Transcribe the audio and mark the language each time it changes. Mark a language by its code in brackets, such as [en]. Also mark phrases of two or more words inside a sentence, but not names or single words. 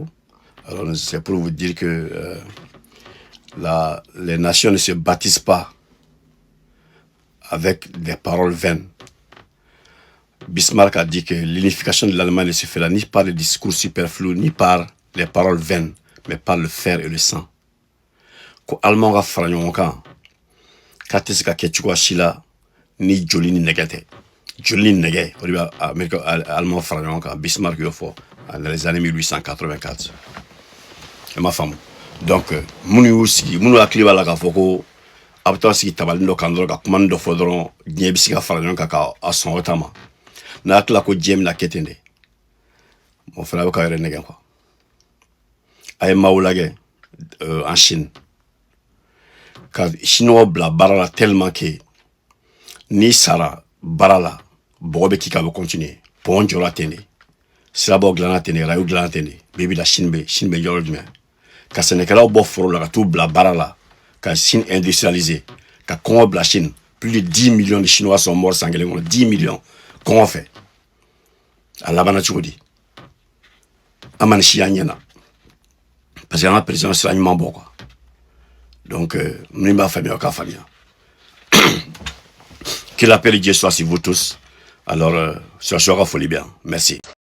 [fr] Alors, c'est pour vous dire que les nations ne se bâtissent pas avec des paroles vaines. Bismarck a dit que l'unification de l'Allemagne ne se fera ni par les discours superflus, ni par les paroles vaines, mais par le fer et le sang. [bm] Ko Allemand ga fara ɲɔgɔn kan k'a tɛ se ka kɛ cogoya si la ni joli ni nɛgɛ tɛ. Joli ni nɛgɛ o de bɛ Amérique Allemand fara ɲɔgɔn kan. Bismarck y'o fɔ [fr] dans les années [bm] 1884. I m'a faamu. Donc minnu y'u sigi, minnu hakili b'a la k'a fɔ ko a bɛ taa sigi tabalini dɔ kan dɔrɔn ka kuma dɔ fɔ dɔrɔn diɲɛ bɛ se ka fara ɲɔgɔn kan k'a sɔn o ta ma. N'a hakili la ko diɲɛ bɛna kɛ ten de, o fana bɛ k'a yɛrɛ nɛgɛ quoi. A ye maaw lajɛ [fr] en Chine. [bm] Ka Chinois bila baara la [fr] tellement que [bm] ni sara baara la bɔgɔ bɛ k'i kan a bɛ continuer. Pont jɔra ten de, sirabaw dilanna ten de, rayo dilanna ten de. Bi la Chine bɛ yɔrɔ jumɛn? Ka sɛnɛkɛlaw bɔ foro la ka t'u bila baara la, ka Chine industrialiser, ka kɔngɔ bila Chine. [fr] Plus de 10 millions de Chinois sont morts [bm] san kelen kɔnɔ. [fr] 10 millions [bm] kɔngɔ fɛ. A labanna cogo di? An ma nin siya ɲɛna. [fr] Parce que [bm] an ka président sira ɲuman bɔ quoi. Donc, min b'a faamuya o k'a faamuya. [fr] Que la paix de Dieu soit sur vous tous. Alors, ce soir, folie bien. Merci.